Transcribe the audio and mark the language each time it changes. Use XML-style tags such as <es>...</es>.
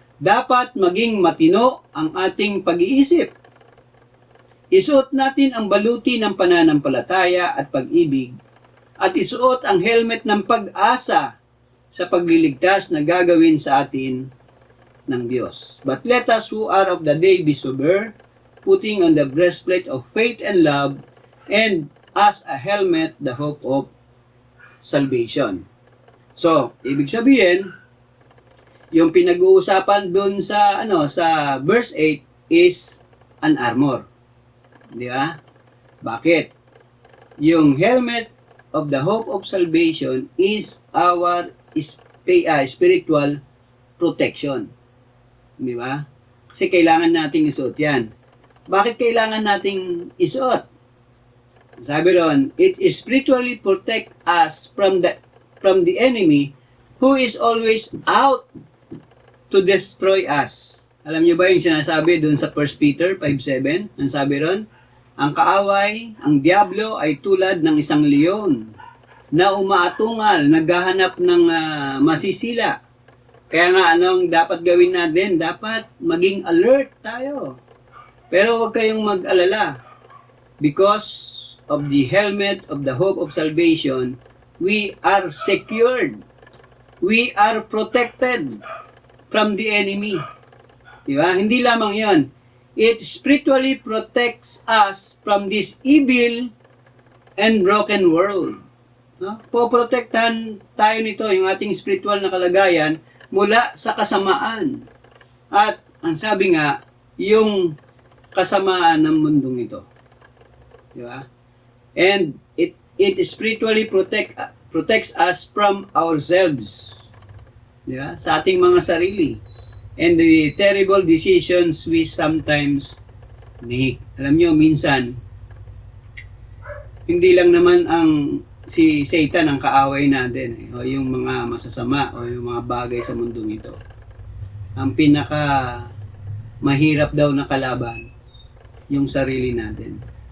<tl>Dapat maging matino ang ating pag-iisip. Isuot natin ang baluti ng pananampalataya at pag-ibig at isuot ang helmet ng pag-asa sa pagliligtas na gagawin sa atin ng Diyos.</tl> <en>But let us who are of the day be sober, putting on the breastplate of faith and love, and as a helmet, the hope of salvation.</en> <tl>So, ibig sabihin, yung pinag-uusapan dun sa sa verse 8</tl> <en>is an armor.</en> <tl>Di ba? Bakit?</tl> <en>Yung helmet of the hope of salvation is our spiritual protection.</en> <tl>Di ba? Kasi kailangan nating isuot yan. Bakit kailangan nating isuot? Sabi ron,</tl> <en>it spiritually protect us from the enemy who is always out to destroy us.</en> <tl>Alam niyo ba yung sinasabi doon sa 1 Peter 5:7? Ang sabi ron, ang kaaway, ang diablo ay tulad ng isang leon na umaatungal, naghahanap ng masisila. Kaya nga anong dapat gawin natin? Dapat maging alert tayo. Pero huwag kayong mag-alala.</tl> <en>Because of the helmet of the hope of salvation, we are secured. We are protected from the enemy.</en> <tl>Diba? Hindi lamang yon.</tl> <en>It spiritually protects us from this evil and broken world.</en> <tl>No? Poprotektahan tayo nito, yung ating spiritual na kalagayan, mula sa kasamaan. At ang sabi nga, yung kasamaan ng mundong ito. Diba?</tl> <en>And it spiritually protects us from ourselves.</en> <tl>Diba? Sa ating mga sarili.</tl> <en>And the terrible decisions we sometimes make.</en> <tl>Alam nyo, minsan, hindi lang naman si Satan ang kaaway natin, o yung mga masasama, o yung mga bagay sa mundong ito. Ang pinaka mahirap daw na kalaban, yung sarili natin.</tl>